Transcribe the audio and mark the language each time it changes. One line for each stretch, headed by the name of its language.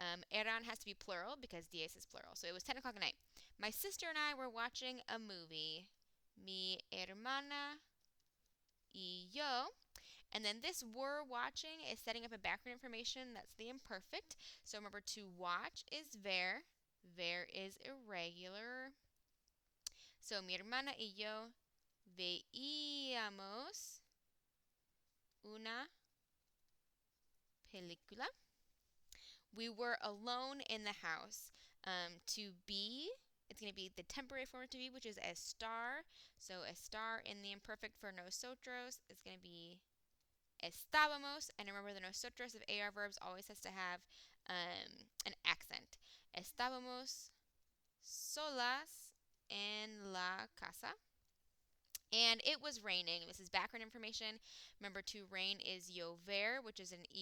English: Eran has to be plural because 10 is plural. So it was 10 o'clock at night. My sister and I were watching a movie.
Spanish: Mi hermana y yo.
English: And then this were watching is setting up a background information. That's the imperfect. So remember to watch is ver. Ver is irregular. So
Spanish: mi hermana y yo veíamos una película.
English: We were alone in the house. To be, it's going to be the temporary form to be, which is estar. So estar in the imperfect for nosotros is going to be estábamos. And remember, the nosotros of AR verbs always has to have an accent.
Spanish: Estábamos solas en la casa.
English: And it was raining. This is background information. Remember, to rain is llover, which is an ER IR verb. So it's just going to be llovía.